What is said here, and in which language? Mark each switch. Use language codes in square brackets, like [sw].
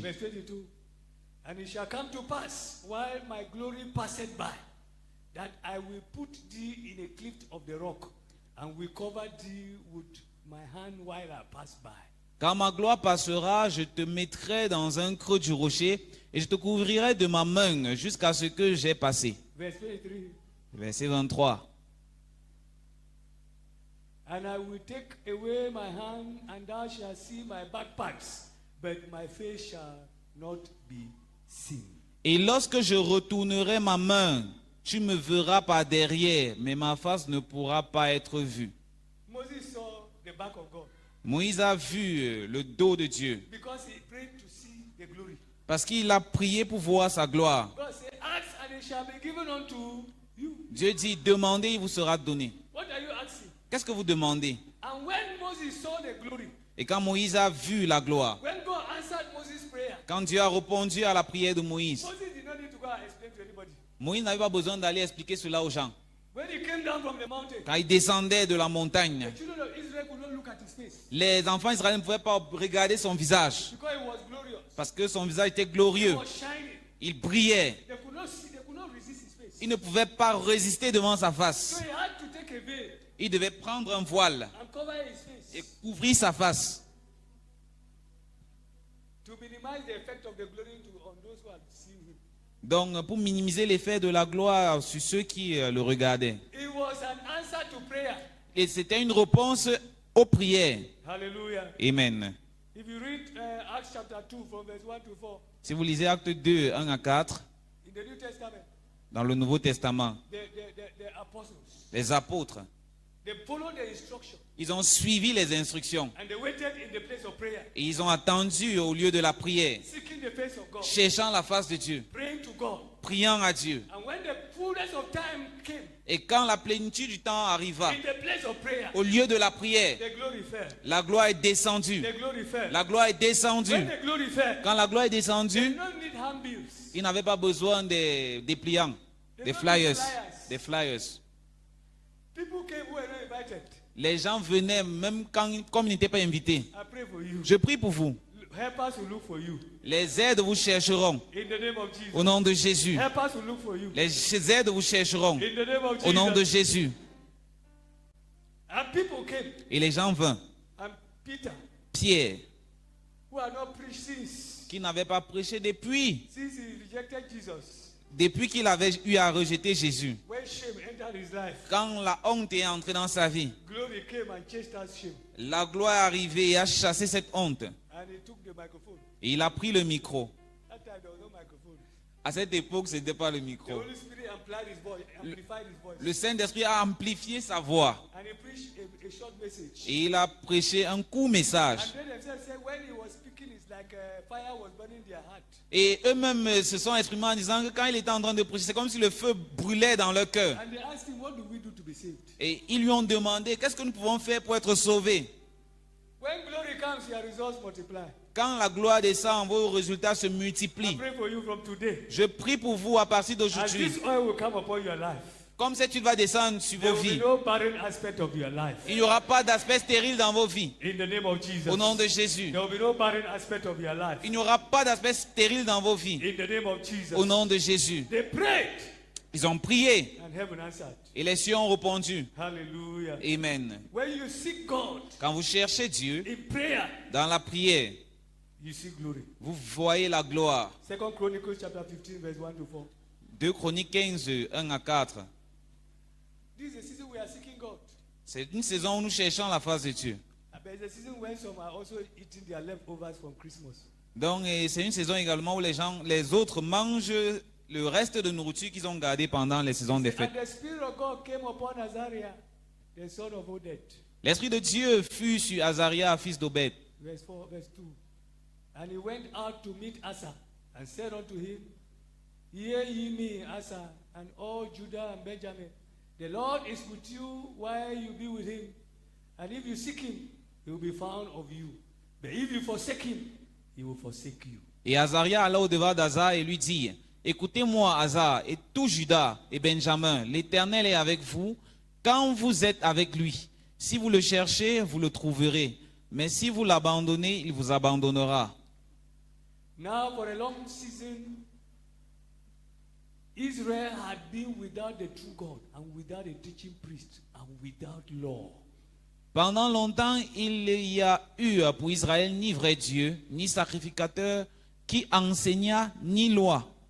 [en] Verse 22. And it shall come to pass, while my glory passeth by, that I will put thee in a cleft of the rock, and will cover thee with my hand while I pass by. [fr] Quand ma gloire passera, je te mettrai dans un creux du rocher et je te couvrirai de ma main jusqu'à ce que j'ai passé. [en] Verse 23. [fr] Verset 23. [en] And I will take away my hand, and thou shalt see my back parts, but my face shall not be seen. [fr] Et lorsque je retournerai ma main, tu me verras par derrière, mais ma face ne pourra pas être vue. [en] Moses saw the back of God [fr] Moïse a vu le dos de Dieu [en] because he prayed to see the glory. [fr] parce qu'il a prié pour voir sa gloire. [en] God said, ask and it shall be given unto you. [fr] Dieu dit, demandez, il vous sera donné. [en] What are you asking? [fr] Qu'est-ce que vous demandez? [en] And when Moses saw the glory, [fr] Et quand Moïse a vu la gloire, [en] when God answered Moses' prayer, [fr] quand Dieu a répondu à la prière de Moïse, [en] Moses did not need to go and explain to anybody. [fr] Moïse n'avait pas besoin d'aller expliquer cela aux gens. [en] When he came down from the mountain, [fr] Quand il descendait de la montagne, [en] the children of Israel could not look at his face [fr] les enfants israéliens ne pouvaient pas regarder son visage [en] because he was glorious. [fr] parce que son visage était [en] He [fr] glorieux. [en] was shining. [fr] Il brillait. [en] They could not see, they could not resist his face. [fr] Il ne pouvait pas résister devant sa [en] So [fr] face. [en] he had to take a veil [fr] Il devait prendre un voile [en] and cover his face [fr] et couvrir sa face [en] to minimize the effect of the glory on those who had seen him. [fr] donc pour minimiser l'effet de la gloire sur ceux qui le regardaient. [en] It was an answer to prayer. [fr] Et c'était une réponse aux prières. Hallelujah. Amen. [en] If you read Acts chapter 2 from verse 1 to 4 [fr] Si vous lisez Acte 2, 1 à 4, [en] in the New Testament, [fr] dans le Nouveau Testament, [en] the apostles, [fr] les apôtres, [en] they followed the instruction [fr] ils ont suivi les instructions [en] and they waited in the place of prayer, [fr] et ils ont attendu au lieu de la prière, [en] seeking the face of God, [fr] cherchant la face de Dieu, [en] praying to God. [fr] priant à Dieu. [en] And when the fullness of time came, [fr] Et quand la plénitude du temps arriva, [en] in the place of prayer, [fr] au lieu de la prière, [en] the glory fell. [fr] la gloire est descendue. [en] The glory fell. [fr] La gloire est descendue. [en] When the glory fell, [fr] Quand la gloire est [en] they [fr] descendue, [en] don't need handbills. [fr] il n'avait pas besoin des dépliants, des flyers, des flyers. [en] People came who were not invited. [fr] Les gens venaient même comme ils n'étaient pas invités. [en] I pray for you. [fr] Je prie pour vous. [en] Helpers will look for you. [fr] Les aides vous chercheront [en] In the name of Jesus. [fr] au nom de Jésus. [en] Helpers will look for you. [fr] Les aides vous chercheront [en] In the name of [fr] au nom de [en] Jesus. [fr] Jésus. [en] And people came. [fr] Et les gens vinrent. [en] And Peter, [fr] Pierre, [en] who had not preached since [fr] qui n'avait pas prêché depuis [en] he rejected Jesus, [fr] qu'il avait eu à rejeter Jésus. [en] when shame entered his life, [fr] Quand la honte est entrée dans sa vie, [en] glory came and chased out shame. [fr] la gloire est arrivée et a chassé cette honte. [en] And he took the microphone. [fr] Et il a pris le micro. [en] That time there was no microphone. [fr] À cette époque, ce n'était pas le [en] The [fr] micro. [en] Holy Spirit amplified his voice. [fr] Le Saint-Esprit a amplifié sa voix. [en] And he preached a short message. [fr] Et il a prêché un court message. [en] And then themselves said when he was speaking, it's like fire was burning their heart. [fr] Et eux-mêmes se sont exprimés en disant que quand il était en train de prêcher, c'est comme si le feu brûlait dans leur cœur. [en] And they asked him, what do we do to be saved? [fr] Et ils lui ont demandé, qu'est-ce que nous pouvons faire pour être sauvés? [en] When glory comes, your results multiply. [fr] Quand la gloire descend, vos résultats se [en] I [fr] multiplient. [en] pray for you from today. [fr] Je prie pour vous à partir [en] As [fr] d'aujourd'hui. [en] this oil will come upon your life, [fr] Comme cette huile va descendre sur [en] there [fr] vos [en] will be [fr] vies, [en] no barren aspect of your life. [fr] il n'y aura pas d'aspect stérile dans vos vies. [en] In the name of Jesus. [fr] Au nom de Jésus. [en] There will be no barren aspect of your life. [fr] Il n'y aura pas d'aspect stérile dans vos vies. [en] In the name of Jesus. [fr] Au nom de Jésus. [en] They prayed [fr] Ils ont prié [en] and heaven answered. [fr] et les cieux ont répondu. Hallelujah. Amen. [en] When you seek God [fr] Quand vous cherchez Dieu [en] in prayer, [fr] dans la prière, [en] you see glory. [fr] vous voyez la gloire. [en] 2 Chronicles chapter 15 verse 1 to 4. [fr] 2 Chroniques 15, 1 à 4. [en] This is a season we are seeking God. [fr] C'est une saison où nous cherchons la face de Dieu. [en] But it's a season when some are also eating their leftovers from Christmas. [fr] Donc, c'est une saison également où les autres mangent le reste de nourriture qu'ils ont gardé pendant les saisons des fêtes. [en] And the Spirit of God came upon Azariah, the son of Oded. [fr] L'Esprit de Dieu fut sur Azaria, fils d'Obed. [en] Verse 4, verse 2. And he went out to meet Asa and said unto him, Hear ye me, Asa, and all Judah and Benjamin. The Lord is with you while you be with him. And if you seek him, he will be found of you. But if you forsake him, he will forsake you. [fr] Et Azaria alla au-devant d'Asa et lui dit, écoutez-moi, Asa, et tout Judas et Benjamin, l'Éternel est avec vous quand vous êtes avec lui. Si vous le cherchez, vous le trouverez. Mais si vous l'abandonnez, il vous abandonnera. [en] Now for a long season, Israel had been without the true God and without a teaching priest and without law. [fr] Pendant longtemps, il y a eu pour Israël ni vrai Dieu, ni sacrificateur, qui enseigna, ni loi.